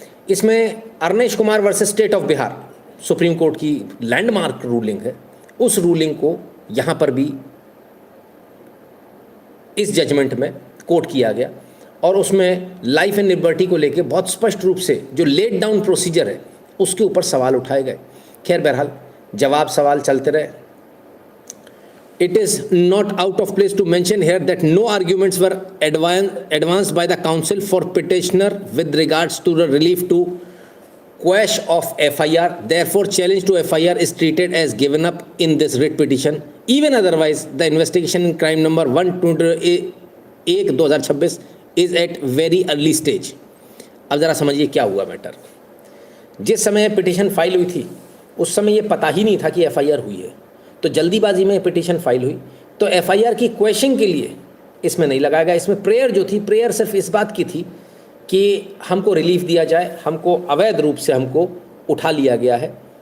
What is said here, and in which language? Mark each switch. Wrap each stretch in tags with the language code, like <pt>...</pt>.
<hi>इसमें Arnesh Kumar versus state of Bihar, supreme court की landmark ruling है, उस रूलिंग को यहाँ पर भी इस जजमेंट में कोट किया गया, और उसमें लाइफ एंड लिबर्टी को लेके बहुत स्पष्ट रूप से जो लेट डाउन प्रोसीजर है उसके ऊपर सवाल उठाए गए। खैर बहरहाल जवाब सवाल चलते रहे।</hi> <en>It is not out of place to mention here that no arguments were advanced by the counsel for petitioner with regards to the relief to quash of FIR. Therefore, challenge to FIR is treated as given up in this writ petition. Even otherwise, the investigation in crime number 1/2026 is at very early stage.</en> <hi>अब ज़रा समझिए क्या हुआ matter. जिस समय petition file हुई थी उस समय ये पता ही नहीं था कि FIR हुई है, तो जल्दीबाजी में पिटीशन फाइल हुई, तो FIR की क्वेश्चन के लिए इसमें नहीं लगाया गया। इसमें प्रेयर जो थी, प्रेयर सिर्फ इस बात की थी कि हमको रिलीफ दिया जाए, हमको अवैध रूप से हमको उठा लिया गया है</hi>